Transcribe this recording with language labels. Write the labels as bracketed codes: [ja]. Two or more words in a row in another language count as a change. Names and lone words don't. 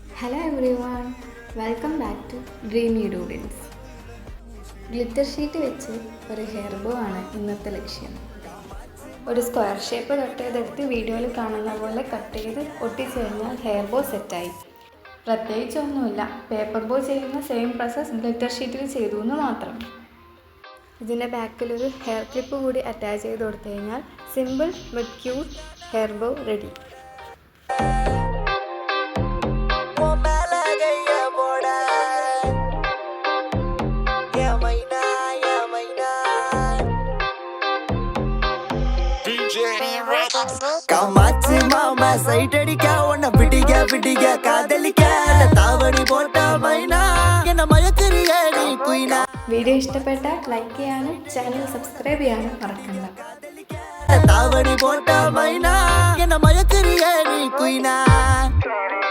[en] Hello everyone, welcome back to Dreamy Doodles. glitter sheet [ml] വെച്ച് ഒരു [en] hair bow [ml] ആണ് ഇന്നത്തെ ലക്ഷ്യം. ഒരു [en] square shape [ml] കട്ട് ചെയ്തെടുത്ത് വീഡിയോയിൽ കാണുന്ന പോലെ കട്ട് ചെയ്ത് ഒട്ടിച്ച് കഴിഞ്ഞാൽ [en] hair bow [ml] സെറ്റായി. പ്രത്യേകിച്ചൊന്നുമില്ല, [en] paper bow [ml] ചെയ്യുന്ന [en] same process glitter [ml] ഷീറ്റിൽ ചെയ്തു എന്ന് മാത്രം. ഇതിൻ്റെ ബാക്കിലൊരു [en] hair clip [ml] കൂടി അറ്റാച്ച് ചെയ്ത് കൊടുത്തു കഴിഞ്ഞാൽ [en] simple but cute hair bow [ml] റെഡി. [ta] காமாச்சு மாமா சைட் அடிக்க உன்னை பிடிக்க காதலிக்க தாவணி போட்ட மைனா என்ன மயக்கறிய நீ குயினா. [ml] വീഡിയോ ഇഷ്ടപ്പെട്ടാൽ ലൈക്ക് ചെയ്യാനും [en] channel subscribe [ml] ചെയ്യാനും മറക്കണ്ട. [ta] தாவணி போட்ட மைனா என்ன மயக்கறிய நீ குயினா.